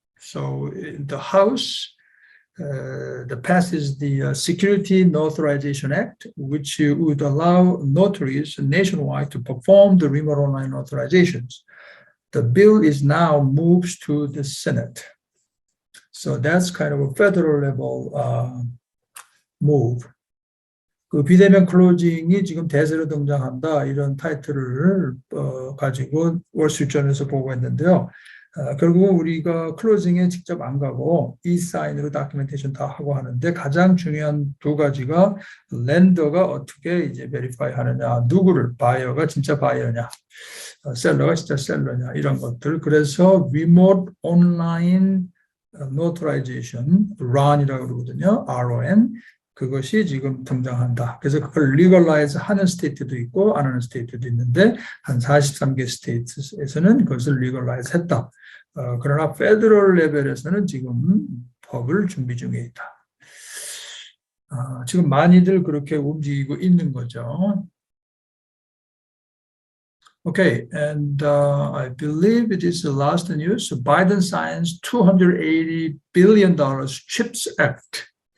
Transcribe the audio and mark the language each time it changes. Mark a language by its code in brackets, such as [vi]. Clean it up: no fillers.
[en] So in the House, the passes the Security Notarization Act, which would allow notaries nationwide to perform the remote online notarizations. The bill is now moved to the Senate. So that's kind of a federal level move. [ko] 그 비대면 클로징이 지금 대세로 등장한다 이런 타이틀을 가지고 월스트리트저널에서 보고했는데요. 결국 우리가 클로징에 직접 안 가고 e-사인으로 다큐멘테이션 다 하고 하는데 가장 중요한 두 가지가 렌더가 어떻게 이제 베리파이 하느냐, 누구를 바이어가 진짜 바이어냐, 셀러가 진짜 셀러냐 이런 것들. 그래서 리모트 온라인 노트라이제이션 RON이라고 그러거든요. RON. 그것이 지금 등장한다. 그래서 그걸 리걸라이즈 하는 스테이트도 있고 안 하는 스테이트도 있는데 한 43개 스테이트에서는 그것을 리걸라이즈 했다. 그러나 페더럴 레벨에서는 지금 법을 준비 중에 있다. 지금 많이들 그렇게 움직이고 있는 거죠. [en] Okay, and I believe it is the last news. So Biden signs $280 billion CHIPS Act.